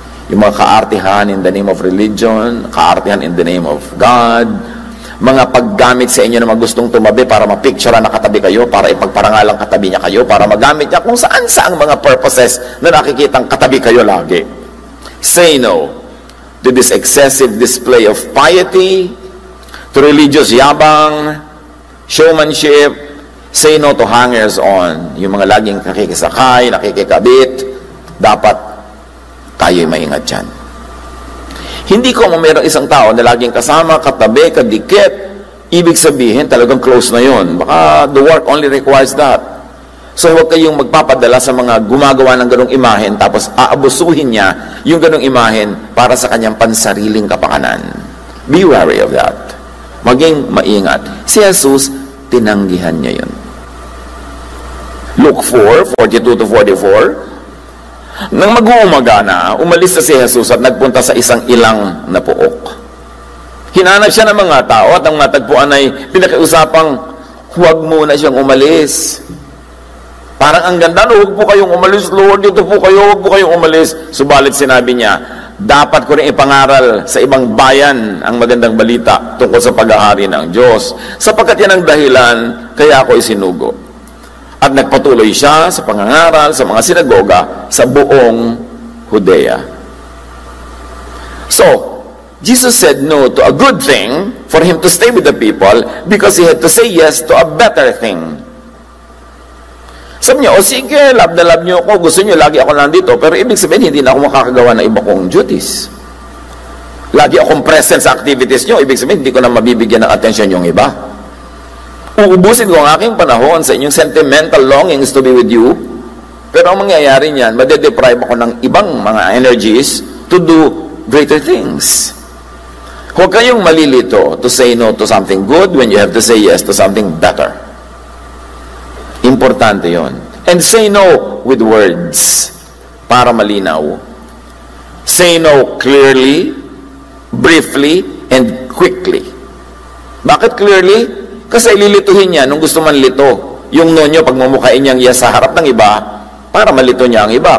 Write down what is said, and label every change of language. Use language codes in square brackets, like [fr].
[tl] Yung mga kaartihan [en] in the name of religion, [tl] kaartihan [en] in the name of God, [tl] mga paggamit sa inyo na mga gustong tumabi para mapicture na katabi kayo, para ipagparangalang katabi niya kayo, para magamit niya kung saan-saang mga purposes na nakikitang katabi kayo lagi. [en] Say no to this excessive display of piety, to religious yabang, showmanship. Say no to hangers-on, [tl] yung mga laging nakikisakay, nakikikabit. Dapat tayo'y maingat dyan. Hindi ko mayroong isang tao na laging kasama, katabi, kadikit, ibig sabihin talagang close na yun. [en] Baka the work only requires that. [tl] So huwag kayong magpapadala sa mga gumagawa ng ganong imahen tapos aabusuhin niya yung ganong imahen para sa kanyang pansariling kapakanan. [en] Be wary of that. [tl] Maging maingat. Si Jesus, tinanggihan niya yun. Luke 4:42-44. Nang mag-uumaga na, umalis na si Jesus at nagpunta sa isang ilang na puok. Hinanap siya ng mga tao at ang matagpuan ay pinakiusapang huwag muna siyang umalis. Parang ang ganda, no, huwag po kayong umalis, Lord, dito po kayo, huwag po kayong umalis. Subalit sinabi niya, dapat ko rin ipangaral sa ibang bayan ang magandang balita tungkol sa paghahari ng Diyos. Sapagkat yan ang dahilan, kaya ako isinugo. At nagpatuloy siya sa pangangaral sa mga sinagoga sa buong Judea. [en] So, Jesus said no to a good thing for him to stay with the people because he had to say yes to a better thing. [tl] Sabi niya, o sige, love na love niyo ako, gusto niyo lagi ako nandito, pero ibig sabihin, hindi na ako makakagawa ng iba kong duties. Lagi akong present sa activities niyo, ibig sabihin, hindi ko na mabibigyan ng attention yung iba. Uubusin ko ang aking panahon sa inyong [en] sentimental longings to be with you, [tl] pero ang mangyayari niyan, madedeprive ako ng ibang mga energies [en] to do greater things. [tl] Huwag kayong malilito [en] to say no to something good when you have to say yes to something better. [tl] Importante yon. [en] And say no with words [tl] para malinaw. [en] Say no clearly, briefly, and quickly. [tl] Bakit clearly? Kasi lilituhin niya nung gusto man lito. Yung no nyo, pag mumukhain niyang yes sa harap ng iba, para malito niya ang iba.